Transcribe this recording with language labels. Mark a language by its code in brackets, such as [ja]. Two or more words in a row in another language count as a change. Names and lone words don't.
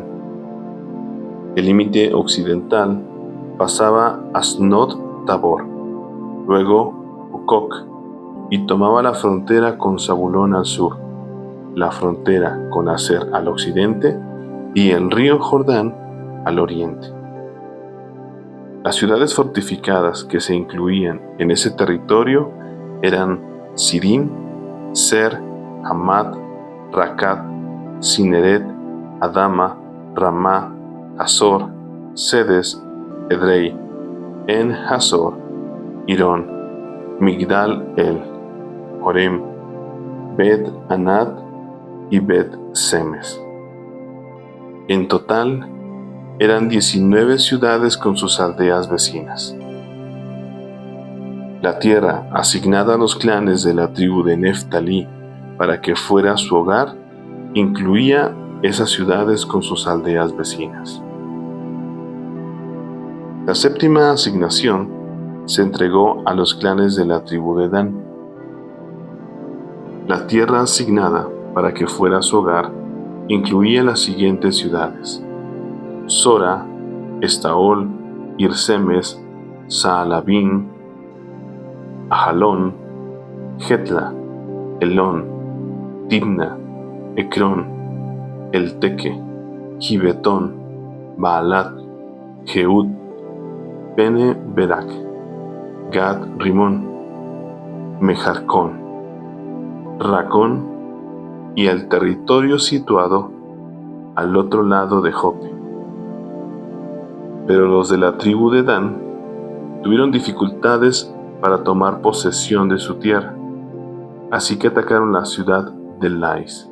[es] El límite occidental pasaba Asnot Tabor, luego Hucoc, y tomaba la frontera con Zabulón al sur, la frontera con Aser al occidente y el río Jordán al oriente. Las ciudades fortificadas que se incluían en ese territorio eran Sidim, Ser, Hamad, Racat, Cineret, Adama, Ramá, Hazor, Sedes, Edrei, En Hazor, Irón, Migdal El, Horem, Bet Anat y Bet Semes. En total eran 19 ciudades con sus aldeas vecinas. La tierra asignada a los clanes de la tribu de Neftalí para que fuera su hogar incluía esas ciudades con sus aldeas vecinas. La séptima asignación se entregó a los clanes de la tribu de Dan. La tierra asignada para que fuera su hogar incluía las siguientes ciudades: Sora, Estaol, Irsemes, Saalabín, Ajalón, Getla, Elón, Timna, Ecrón, Elteque, Gibetón, Baalat, Jehud, Bene Berak, Gad Rimón, Mejarcón, Racón y el territorio situado al otro lado de Jope. Pero los de la tribu de Dan tuvieron dificultades para tomar posesión de su tierra, así que atacaron la ciudad de Lais.